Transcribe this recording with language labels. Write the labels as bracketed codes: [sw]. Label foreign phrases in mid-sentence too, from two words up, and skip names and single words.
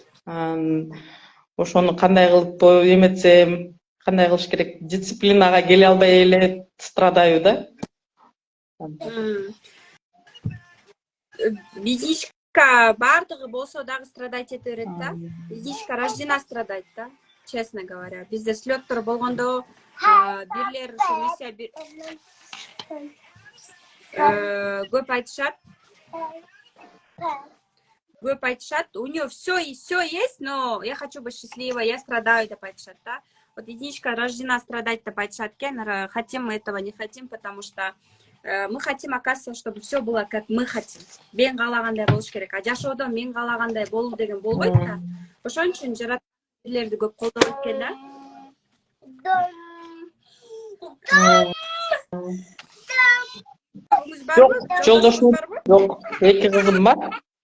[ky] Ошону кандай кылып эметсем, кандай кылыш керек? Дисциплинага келе албай эле страдаю да. Единичка бардыгы болсо дагы страдать ете берет да. [ru] Единичка рождена страдать да. Честно говоря, [ky] бизде слеттор болгондо бирлер ошо миссия көп айтышат, [ru] у нее все есть, но я хочу быть счастливой, я страдаю [ky] деп айтышат да. [ru] Вот единичка рождена страдать [ky] деп айтышат экен, [ru] хотим мы этого, не хотим, потому что мы хотим, оказывается, чтобы все было как мы хотим. [ky] Мен каалагандай болуш керек, а жашоодо мен каалагандай болуу деген болбойт да. Ошон үчүн жараткырлерди көп колдонот экен да. Жок, жолдошум жок, 2 кызым бар.